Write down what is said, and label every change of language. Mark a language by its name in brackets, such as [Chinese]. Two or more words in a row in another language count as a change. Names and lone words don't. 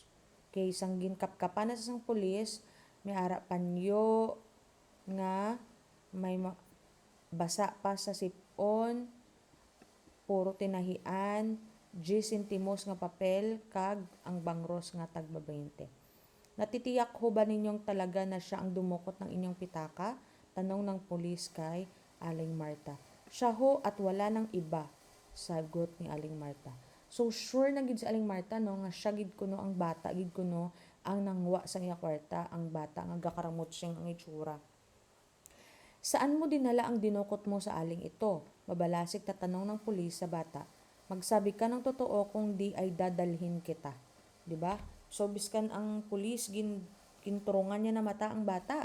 [Hiligaynon] Kay isang ginkapkapan na sa isang pulis, may ara panyo nga may basa pa sa sipon, puro tinahian, 10 sentimos nga papel, kag ang bangros nga tagba 20. [Filipino] Natitiyak ho ba ninyong talaga na siya ang dumukot ng inyong pitaka? Tanong ng pulis kay Aling Marta. Siya ho at wala nang iba, sagot ni Aling Marta. [Hiligaynon] So sure na gid si Aling Marta no nga siya gid kuno ang bata, gid kuno ang nangwa sa iya kwarta, ang bata nga gakaramot siyang ang itsura. [Filipino] Saan mo dinala ang dinukot mo sa aling ito? Mabalasik na tanong ng pulis sa bata. Magsabi ka ng totoo kung di ay dadalhin kita. 'Di ba? [Hiligaynon] So, biskan ang pulis, ginturungan niya na mata ang bata.